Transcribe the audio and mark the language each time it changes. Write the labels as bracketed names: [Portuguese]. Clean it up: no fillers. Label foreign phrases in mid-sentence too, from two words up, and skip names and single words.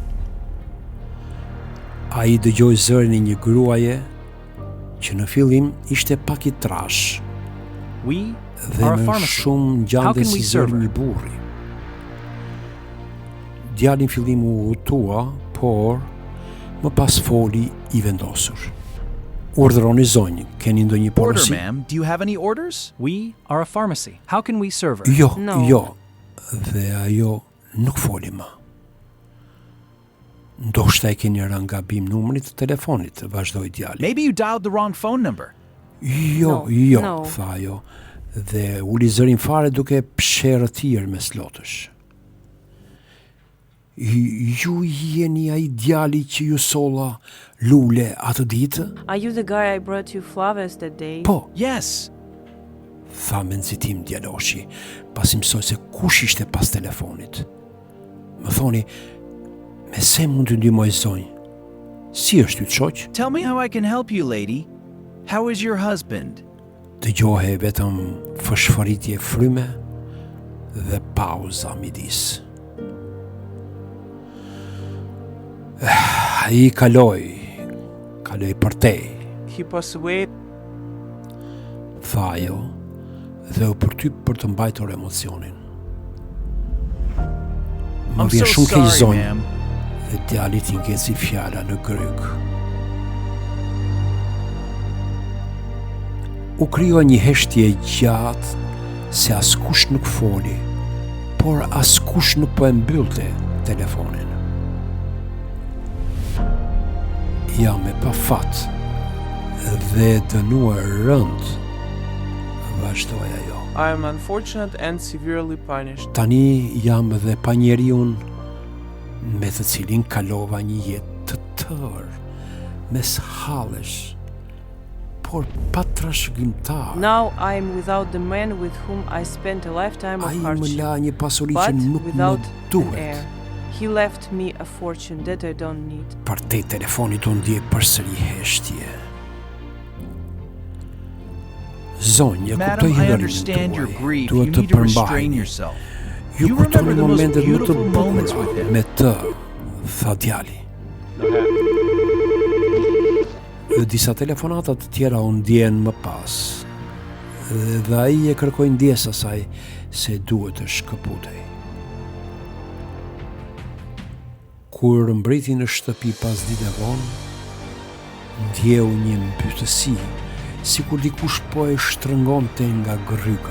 [Albanian] Ai dëgjoi zërin e një gruaje që në fillim ishte pak i trash dhe më shumë ngjante si zëri një burri. Djali në fillim u hutua, por më pas foli i vendosur. Urdhëroni zonjë, keni ndonjë porosi? [English] Order, ma'am. Do you have any orders? We are a pharmacy. How can we serve her? [Albanian] Jo, [English] No. [Albanian] jo. Dhe ajo nuk foli më. Ndoshta e keni rënë gabim numrit të telefonit, vazhdoi djali. [English] Maybe you dialed the wrong phone number. [Albanian] Jo, [English] No, [Albanian] jo, [English] no. [Albanian] tha ajo, dhe uli zërin fare duke psherëtir me slotësh. Ju jeni ai djali që ju solla lule atë ditë? [English] Are you the guy I brought you flowers that day? [Albanian] Po, [English] Yes. [Albanian] tha me nxitim djaloshi, pasi mësoj se kush ishte pas telefonit. Më thoni, me se mund të ndihmoj zonjë? Si është yt shoq? [English] Tell me how I can help you, lady. How is your husband? [Albanian] Dëgjohej vetëm fëshfëritje fryme dhe pauza midis. Ai kaloi për te, [English] He passed away. [Albanian] tha ajo, dhe u përtyp për të mbajtur emocionin. Më [English] I'm [Albanian] vjen [English] so [Albanian] shumë keq [English] sorry, [Albanian] zonjë, [English] ma'am. [Albanian] dhe djali t'i ngeci fjala në gryk. U krijua një heshtje gjatë se askush nuk foli, por askush nuk po e mbyllte telefonin. Jam e pa fat dhe dënuar rënd, vazhdoi ajo. [English] I am unfortunate and severely punished. [Albanian] Tani jam dhe pa njeriun me të cilin kalova një jetë të tërë, mes hallesh, por pa trashëgimtar. [English] Now I am without the man with whom I spent a lifetime [Albanian] Ai [English] of [Albanian] më [English] hardship, [Albanian] la një pasuri që [English] but [Albanian] nuk më [English] without an [Albanian] duhet. [English] heir. He left me a fortune that I don't need. [Albanian] Për te telefonit unë ndjej përsëri heshtje. Zonjë, [English] Madam, [Albanian] kuptoj [English] I [Albanian] hidhërin [English] understand your grief. You [Albanian] duhet të [English] need to restrain [Albanian] përmbaheni. [English] yourself. [Albanian] Ju [English] You [Albanian] kujtoni [English] remember the most [Albanian] momentet më të [English] beautiful moments with [Albanian] bukura [English] him. [Albanian] me të, tha djali. Disa telefonata të tjera u ndjen më pas, dhe ai e kërkoi ndjes asaj se duhet të shkëputej. Kur mbriti në shtëpi pas dite vonë, ndjeu një mbytësi, sikur dikush po e shtrëngonte nga gryka.